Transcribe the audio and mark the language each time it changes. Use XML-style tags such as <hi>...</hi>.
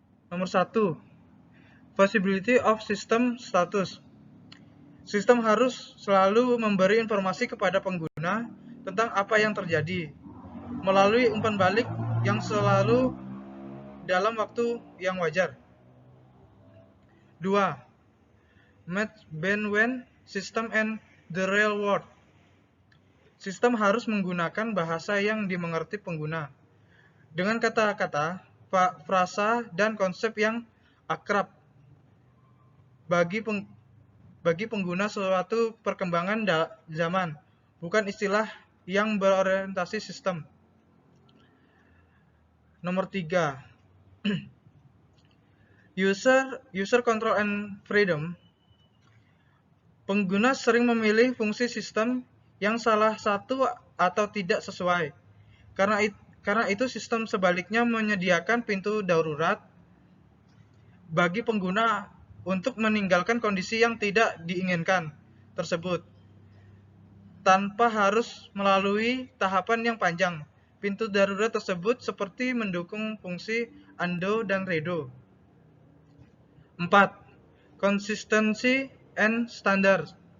<id>Nomor 1.</id> <en>Visibility of system status.</en> <id>Sistem harus selalu memberi informasi kepada pengguna tentang apa yang terjadi melalui umpan balik yang selalu dalam waktu yang wajar. 2.</id> <en>Match between system and the real world.</en> <id>Sistem harus menggunakan bahasa yang dimengerti pengguna dengan kata-kata, frasa, dan konsep yang akrab bagi pengguna suatu perkembangan zaman, bukan istilah yang berorientasi sistem. Nomor 3.</id> <en>User control and freedom.</en> <id>Pengguna sering memilih fungsi sistem yang salah satu atau tidak sesuai. Karena itu sistem sebaliknya menyediakan pintu darurat bagi pengguna untuk meninggalkan kondisi yang tidak diinginkan tersebut tanpa harus melalui tahapan yang panjang. Pintu darurat tersebut seperti mendukung fungsi undo dan redo. 4.</id> <en>Consistency and standard.</en>